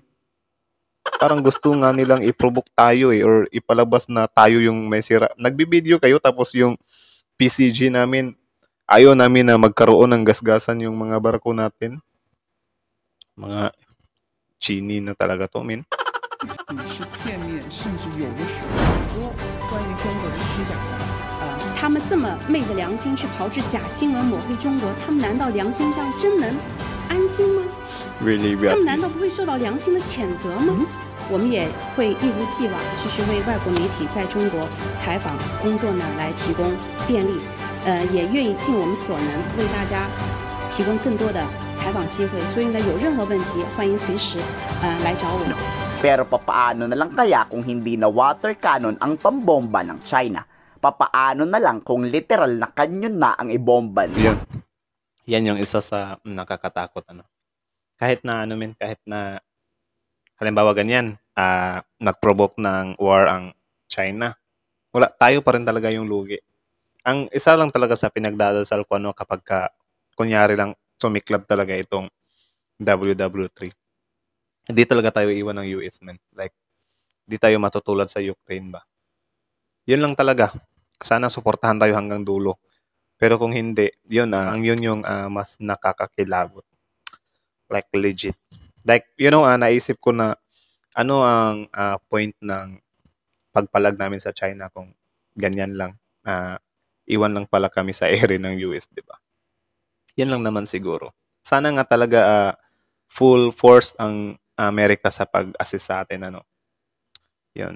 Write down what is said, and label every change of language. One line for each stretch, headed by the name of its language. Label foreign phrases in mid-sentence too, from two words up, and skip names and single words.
Filipino: Parang gusto nga nilang i-provoke tayo or ipalabas na tayo yung may sira. Nagbi-video kayo tapos yung PCG namin, ayaw namin na magkaroon ng gasgasan yung mga barko natin. Mga chini na talaga to, men.
Chinese: 是片面，甚至有的时候关于中国的虚假的，他们这么昧着良心去炮制假新闻抹黑中国，他们难道良心上真能安心吗？ Really, 他们难道不会受到良心的谴责吗？我们也会一如既往继续为外国媒体在中国采访工作呢来提供便利，也愿意尽我们所能为大家提供更多的采访机会。所以呢，有任何问题，欢迎随时来找我们。
Filipino: Pero papaano na lang kaya kung hindi na water cannon ang pambomba ng China? Papaano na lang kung literal na kanyon na ang ibomba nila? Yan yung isa sa nakakatakot. Kahit na kahit na halimbawa ganyan, nag-provoke ng war ang China. Wala, tayo pa rin talaga yung lugi. Ang isa lang talaga sa pinagdadasal ko kapag kunyari lang sumiklab talaga itong WW3. Hindi talaga tayo iwan ng US, man. Like, di tayo matutulad sa Ukraine ba? Yun lang talaga. Sana suportahan tayo hanggang dulo. Pero kung hindi, yun yung mas nakakakilabot.
English: Like legit.
Filipino: Like, naisip ko na ano ang point ng pagpalag namin sa China kung ganyan lang. Iwan lang pala kami sa ere ng US, di ba? Yan lang naman siguro. Sana nga talaga
English: full force
Filipino: ang Amerika sa pag-assist sa atin, Yun.